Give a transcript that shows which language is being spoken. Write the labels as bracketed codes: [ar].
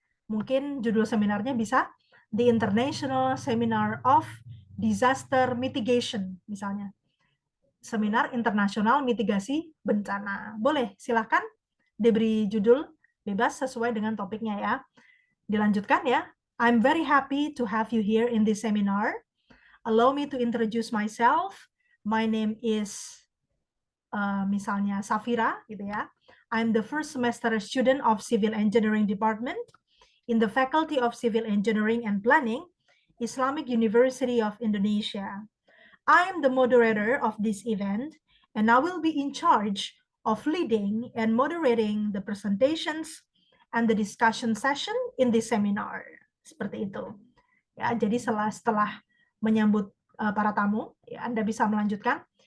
[id] Mungkin judul seminarnya bisa The International Seminar of Disaster Mitigation misalnya. Seminar internasional mitigasi bencana. Boleh, silahkan diberi judul bebas sesuai dengan topiknya ya. Dilanjutkan ya. [en] I'm very happy to have you here in this seminar. Allow me to introduce myself. My name is [id] misalnya [en] Safira [id] gitu ya. [en] I'm the first semester student of Civil Engineering Department in the Faculty of Civil Engineering and Planning, Islamic University of Indonesia. I'm the moderator of this event, and I will be in charge of leading and moderating the presentations and the discussion session in this seminar. [id] Seperti itu. Ya, jadi setelah menyambut para tamu, ya, Anda bisa melanjutkan.